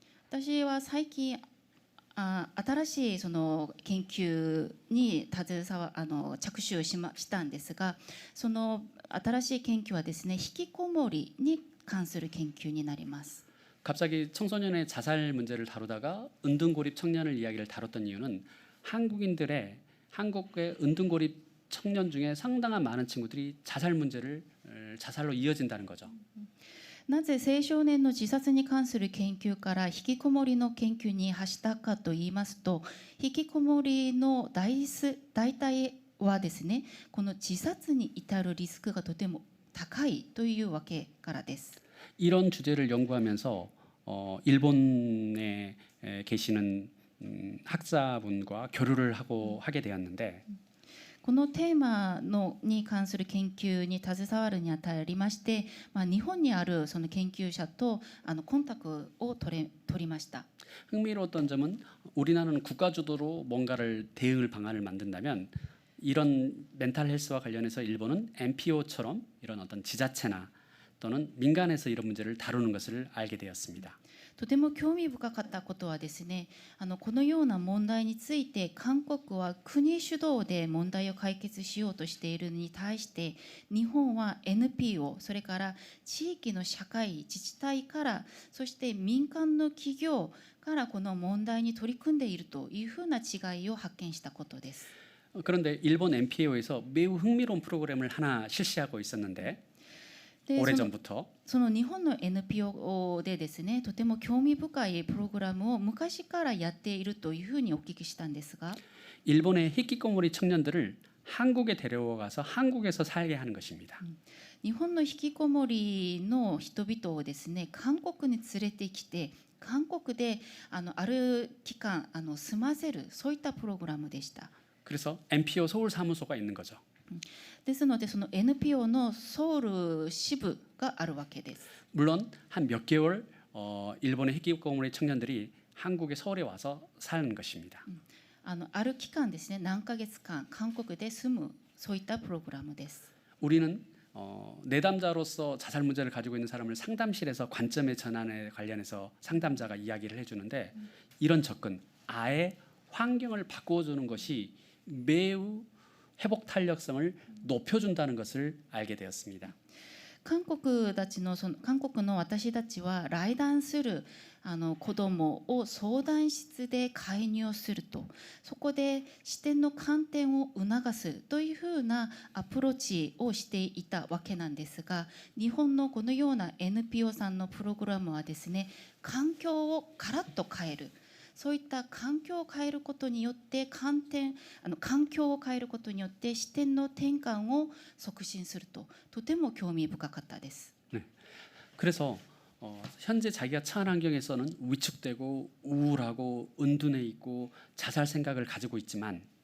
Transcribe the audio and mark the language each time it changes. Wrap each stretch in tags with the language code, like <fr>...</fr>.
<ja>私は最近新しいその研究に着手をしたんですが、その新しい研究はですね、引きこもりに関する研究になります。</ja> <ko>갑자기 청소년의 자살 문제를 다루다가 은둔고립 청년을 이야기를 다뤘던 이유는 한국의 은둔고립 청년 중에 상당한 많은 친구들이 자살로 이어진다는 거죠.</ko> <ja>なぜ青少年の自殺に関する研究から引きこもりの研究に走ったかといいますと、引きこもりの大体はですね、この自殺に至るリスクがとても高いというわけからです。</ja> <ko>이런 주제를 연구하면서 일본에 계시는 학자분과 교류를 하게 되었는데</ko> <ja>このテーマに関する研究に携わるにあたりまして、日本にあるその研究者とコンタクトを取りました。</ja> <ko>흥미로웠던 점은 우리나라는 국가 주도로 뭔가를 대응을 방안을 만든다면 이런 멘탈 헬스와 관련해서 일본은 NPO처럼 이런 어떤 지자체나 또는 민간에서 이런 문제를 다루는 것을 알게 되었습니다.</ko> <ja>とても興味深かったことはですね、このような問題について韓国は国主導で問題を解決しようとしているのに対して、日本は NPO、 それから地域の社会自治体から、そして民間の企業からこの問題に取り組んでいるというふうな違いを発見したことです。</ja> <ko>그런데 일본 NPO에서 매우 흥미로운 프로그램을 하나 실시하고 있었는데</ko> <ja>で</ja> <ko>오래전부터</ko> <ja>その日本の NPO でですね、とても興味深いプログラムを昔からやっているというふうにお聞きしたんですが、</ja> <ko>일본의 히키코모리 청년들을 한국에 데려가서 한국에서 살게 하는 것입니다.</ko> <ja>日本の引きこもりの人々をですね、韓国に連れてきて、韓国である期間住ませる、そういったプログラムでした。</ja> <ko>그래서 NPO 서울 사무소가 있는 거죠.</ko> <ja>ですので、その NPO のソウル支部があるわけです。</ja> <ko>물론 한 몇 개월 일본의 히키코모리 청년들이 한국의 서울에 와서 사는 것입니다.</ko> <ja>ある期間ですね、何ヶ月間韓国で住む、そういったプログラムです。</ja> <ko>우리는 내담자로서 자살 문제를 가지고 있는 사람을 상담실에서 관점의 전환에 관련해서 상담자가 이야기를 해주는데 이런 접근, 아예 환경을 바꿔주는 것이 매우 회복 탄력성을 높여준다는 것을 알게 되었습니다.</ko> <ja>韓国の私たちは来談する子どもを相談室で介入すると、そこで視点の観点を促すというふうなアプローチをしていたわけなんですが、日本のこのような NPO さんのプログラムはですね、環境をカラッと変える、そういった環境を変えることによって環境を変えることによって視点の転換を促進すると、とても興味深かったです。</ja> <ko>네. 그래서 현재 자기가 처한 환경에서는 위축되고 우울하고 은둔해 있고 자살 생각을 가지고 있지만</ko>